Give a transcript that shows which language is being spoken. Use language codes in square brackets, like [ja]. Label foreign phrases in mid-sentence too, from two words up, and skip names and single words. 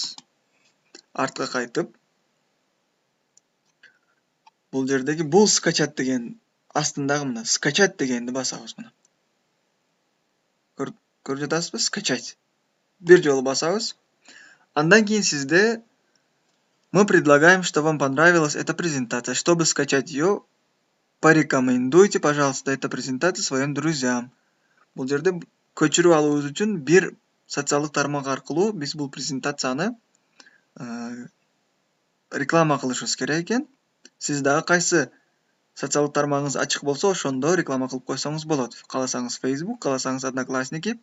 [ky] Артка кайтып, бул жердеги бул скачать деген астындагы мына скачать дегенди басабыз мына. көрүп жатасызбы? Скачать. Бир жолу басабыз. Андан кийин сизде [ru] мы предлагаем, что вам понравилась эта презентация. Чтобы скачать ее, порекомендуйте, пожалуйста, эту презентацию своим друзьям. [ky] Бул жерде көчүрүп алуубуз үчүн бир социалдык тармак аркылуу биз бул презентацияны реклама кылышыбыз керек экен. Сиз дагы кайсы социалдык тармагыңыз ачык болсо, ошондо реклама кылып койсоңуз болот. Кааласаңыз Facebook, кааласаңыз Одноклассники.